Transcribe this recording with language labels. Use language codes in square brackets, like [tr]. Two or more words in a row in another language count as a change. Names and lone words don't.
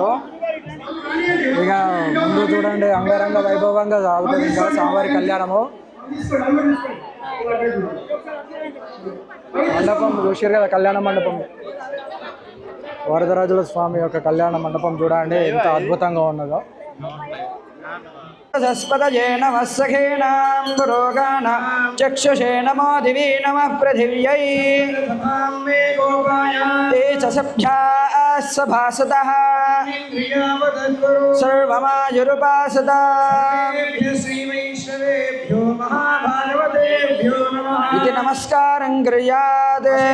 [te] ఇక ముందు చూడండి అంగరంగ వైభవంగా సాగుతుంది ఇంకా స్వామివారి కళ్యాణము. మండపం చూసారు కదా, కళ్యాణ మండపం, వరదరాజుల స్వామి యొక్క కళ్యాణ మండపం చూడండి ఎంత అద్భుతంగా ఉన్నదో. [sa] सस्पतये नमः सखेनां पुरोगानां चक्षुषे नमो दिवि नमः पृथिव्यै ते च सभ्याः सभासतः सर्वमायुरुपासता इति नमस्कारं कुर्यात्